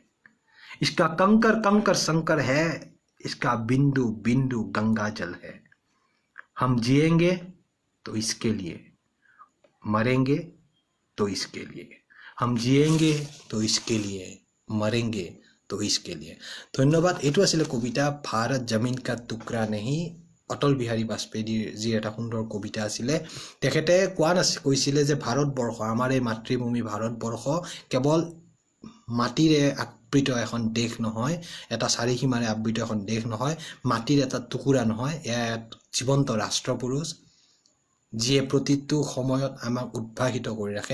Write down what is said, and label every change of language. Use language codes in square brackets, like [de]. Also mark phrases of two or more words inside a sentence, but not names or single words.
[hi] इसका कंकर कंकर संकर है, इसका बिंदु बिंदु गंगा जल है। हम जिएंगे तो इसके लिए, मरेंगे तो इसके लिए। हम जिएंगे तो इसके लिए, मरेंगे तो इसके लिए। धन्यवाद। [as] এইটো আছিল কবিতা [hi] भारत ज़मीन का टुकड़ा नहीं, [as] অটল বিহাৰী বাজপেয়ীজীৰ এটা সুন্দৰ কবিতা আছিলে। তেখেতে কৈছিলে যে ভাৰতবৰ্ষ, আমাৰ এই মাতৃভূমি ভাৰতবৰ্ষ কেৱল মাটিৰে আবৃত এখন দেশ নহয়, এটা চাৰিসীমাৰে আবৃত এখন দেশ নহয়, মাটিৰ এটা টুকুৰা নহয়, এয়া জীৱন্ত ৰাষ্ট্ৰপুৰুষ, যিয়ে প্ৰতিটো সময়ত আমাক উদ্ভাসিত কৰি ৰাখে।